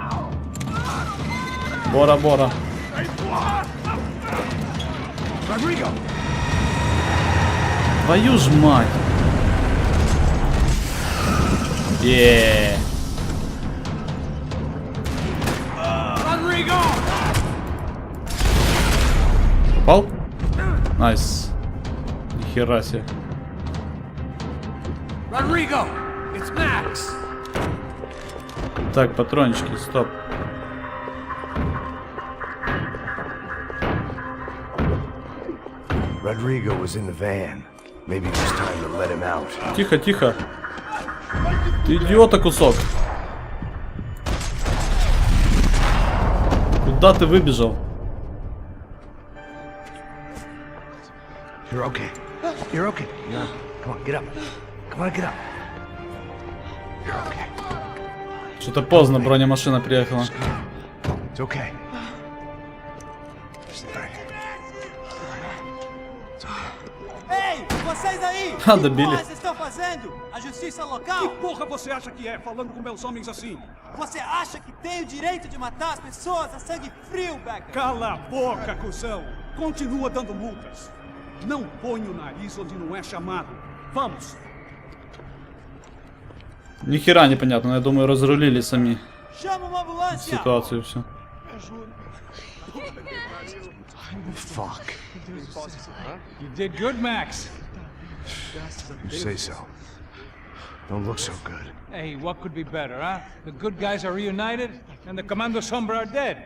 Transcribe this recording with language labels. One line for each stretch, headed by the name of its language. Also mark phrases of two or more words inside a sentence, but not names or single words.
Russian: Бора-бора. Твою ж мать. Попал? Найс. Нихера себе.
English: Rodrigo, it's Max.
Russian: Так, патрончики, стоп.
English: Rodrigo was in the van. Maybe it was time to let him out.
Russian: Тихо, тихо. Ты идиота кусок. Куда ты выбежал?
English: You're okay. You're okay. Yeah. Come on, get up. Come on, get up. You're okay.
Russian: Что-то поздно бронемашина приехала.
English: It's okay.
Portuguese: Ei, vocês aí! Ah, O que Billy. vocês estão fazendo? A justiça local? Que porra você acha que é, falando com meus homens assim? Você acha que tem o direito de matar as pessoas a sangue frio, Becker? Cala a boca, cuzão! Continua dando multas. Não põe o nariz onde não é chamado. Vamos!
Russian: Ни хера непонятно, я думаю, разрулили сами
Portuguese: Chama uma ambulância!
Russian: ситуацию все.
English: Fuck. You did good, Max. You say so. Don't look so good. Hey, what could be better, huh? The good guys are reunited, and the Commando Sombra are dead.